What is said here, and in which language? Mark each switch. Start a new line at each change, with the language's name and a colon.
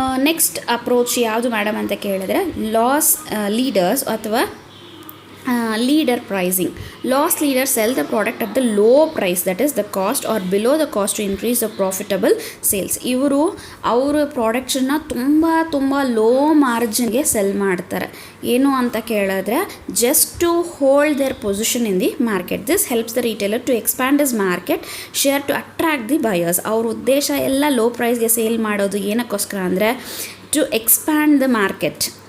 Kannada: Next approach ಯಾವುದು madam ಅಂತ ಕೇಳಿದ್ರೆ ಲಾಸ್ ಲೀಡರ್ಸ್ ಅಥವಾ leader pricing.
English: Loss leaders sell the product at the low price, that is the cost or below the cost to increase the profitable sales.
Kannada: ಇವರು ಅವರ ಪ್ರಾಡಕ್ಟ್ಸನ್ನ ತುಂಬ low ಮಾರ್ಜಿನ್ಗೆ cell ಮಾಡ್ತಾರೆ. ಏನು ಅಂತ ಕೇಳಿದ್ರೆ
English: Just to hold their position in the market. This helps the retailer to expand his market share to attract the buyers.
Kannada: ಅವ್ರ ಉದ್ದೇಶ ಎಲ್ಲ ಲೋ ಪ್ರೈಸ್ಗೆ ಸೇಲ್ ಮಾಡೋದು ಏನಕ್ಕೋಸ್ಕರ ಅಂದರೆ
English: To expand the market.